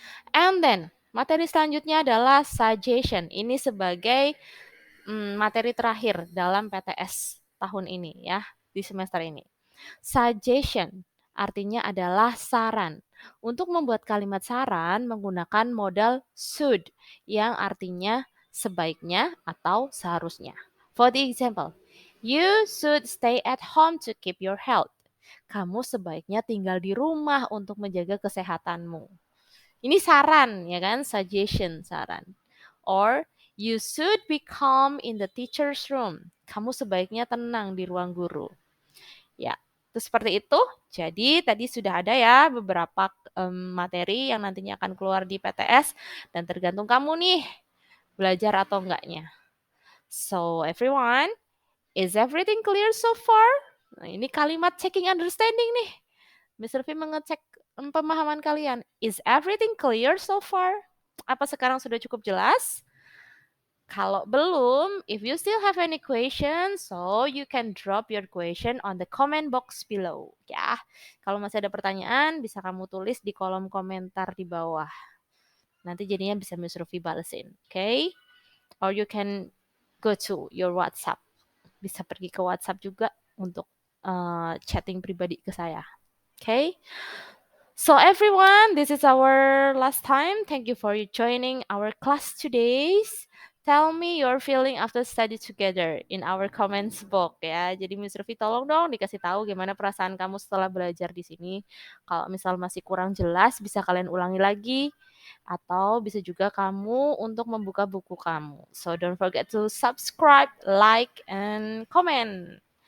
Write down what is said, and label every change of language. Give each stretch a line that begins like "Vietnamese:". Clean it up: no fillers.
English: And then,
Indonesian: materi selanjutnya adalah suggestion. Ini sebagai materi terakhir dalam PTS tahun ini ya, di semester ini. Suggestion artinya adalah saran. Untuk membuat kalimat saran menggunakan modal should yang artinya sebaiknya atau seharusnya.
English: For the example, you should stay at home to keep your health.
Indonesian: Kamu sebaiknya tinggal di rumah untuk menjaga kesehatanmu. Ini saran ya kan, suggestion, saran.
English: Or you should be calm in the teacher's room.
Indonesian: Kamu sebaiknya tenang di ruang guru. Ya, itu seperti itu. Jadi tadi sudah ada ya beberapa materi yang nantinya akan keluar di PTS dan tergantung kamu nih belajar atau enggaknya.
English: So everyone, is everything clear so far?
Indonesian: Nah, ini kalimat
English: checking understanding
Indonesian: nih. Mr. V mengecek pemahaman kalian.
English: Is everything clear so far?
Indonesian: Apa sekarang sudah cukup jelas? Kalau belum,
English: if you still have any question, so you can drop your question on the comment box below.
Indonesian: Ya, kalau masih ada pertanyaan, bisa kamu tulis di kolom komentar di bawah. Nanti jadinya bisa Miss Rufi balesin, oke? Okay?
English: Or you can go to your WhatsApp.
Indonesian: Bisa pergi ke WhatsApp juga untuk chatting pribadi ke saya, oke?
English: Okay? So everyone, this is our last time. Thank you for joining our class today. Tell me your feeling after study together in our comments box ya.
Indonesian: Jadi Miss Rufi tolong dong dikasih tahu gimana perasaan kamu setelah belajar di sini. Kalau misal masih kurang jelas bisa kalian ulangi lagi atau bisa juga kamu untuk membuka buku kamu.
English: So don't forget to subscribe, like and comment.